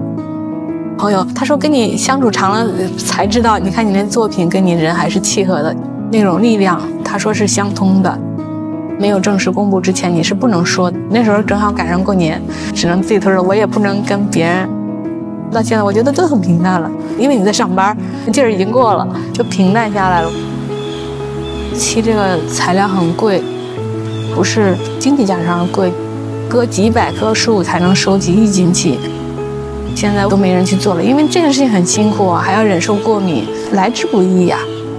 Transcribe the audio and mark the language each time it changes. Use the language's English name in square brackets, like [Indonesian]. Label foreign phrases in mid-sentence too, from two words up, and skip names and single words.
[Chinese] 朋友他說跟你相處長了才知道，你看你那作品跟你人還是契合的，那種力量他說是相通的。沒有正式公布之前你是不能說的，那時候正好趕上過年，只能自己偷着，我也不能跟別人。到現在我覺得都很平淡了，因为你在上班，劲兒已經過了，就平淡下來了。漆這個材料很貴，不是經濟價值上貴，割幾百棵樹才能收集1斤漆，現在都沒人去做了，因為這個事情很辛苦啊，還要忍受過敏，來之不易呀。